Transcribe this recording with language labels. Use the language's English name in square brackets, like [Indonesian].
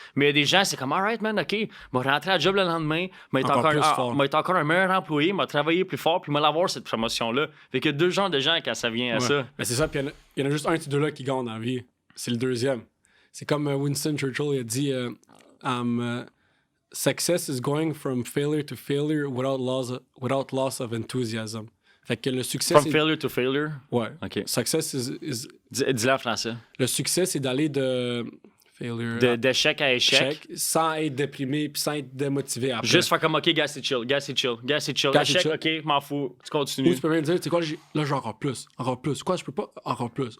[French] Mais il y a des gens, c'est comme, [English] alright, man, [French] OK, je vais rentrer à job le lendemain, je vais être encore un meilleur employé, je vais travailler plus fort, puis je vais avoir cette promotion-là. Fait qu'il y a deux genres de gens quand ça vient à ça. Mais c'est ça, puis il y en a juste un de ces deux-là qui gagne dans la vie. C'est le deuxième. C'est comme Winston Churchill, il a dit, [English] success is going from failure to failure without loss of enthusiasm. [French] Fait que le succès, [English] From [French] c'est... [English] failure to failure. [French] Ouais. OK. [English] Success is... [French] Dis-le en français. Le succès, c'est d'aller de... [English] Failure... [French] D'échec à échec. Sans être déprimé puis sans être démotivé après. Juste faire comme, OK, gars, c'est chill. Échec, OK, m'en fous. Tu continues. Ou tu peux même dire, tu sais quoi, là, j'ai encore plus. Quoi, je peux pas? Encore plus.